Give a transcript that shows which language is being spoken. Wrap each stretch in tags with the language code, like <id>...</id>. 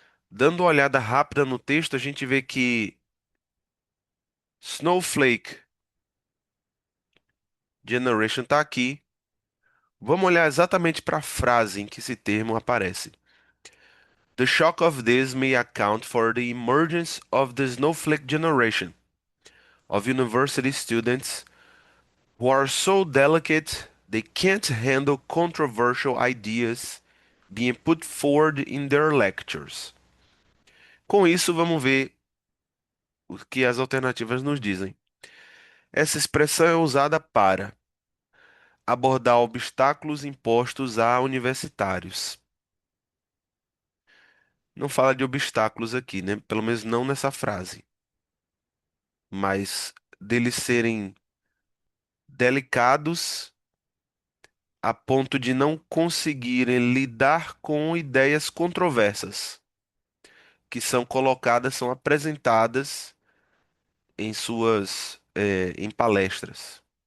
<pt>Dando uma olhada rápida no texto, a gente vê que Snowflake Generation está aqui. Vamos olhar exatamente para a frase em que esse termo aparece.</pt> <en>The shock of this may account for the emergence of the snowflake generation of university students who are so delicate they can't handle controversial ideas being put forward in their lectures.</en> <pt>Com isso, vamos ver o que as alternativas nos dizem. Essa expressão é usada para abordar obstáculos impostos a universitários. Não fala de obstáculos aqui, né? Pelo menos não nessa frase, mas deles serem delicados a ponto de não conseguirem lidar com ideias controversas que são colocadas, são apresentadas em em palestras.</pt>